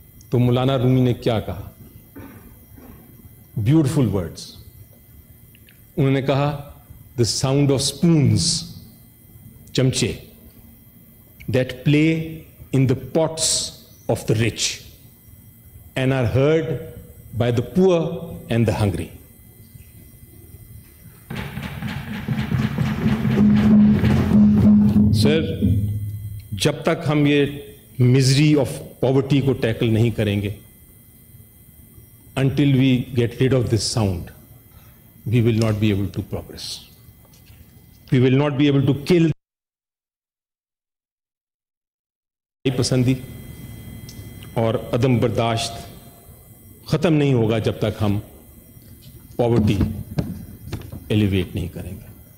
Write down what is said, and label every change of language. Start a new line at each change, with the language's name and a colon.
Urdu: تو مولانا رومی نے کیا کہا؟
English: Beautiful words.
Urdu: انہوں نے کہا
English: the sound of spoons, چمچے, that play in the pots of the rich and are heard by the poor and the hungry.
Urdu: سر, جب تک ہم یہ
English: misery of poverty
Urdu: کو ٹیکل نہیں کریں گے,
English: until we get rid of this sound, we will not be able to progress. We will not be able to kill
Urdu: پسندی اور عدم برداشت ختم نہیں ہوگا جب تک ہم پاورٹی ایلیویٹ نہیں کریں گے.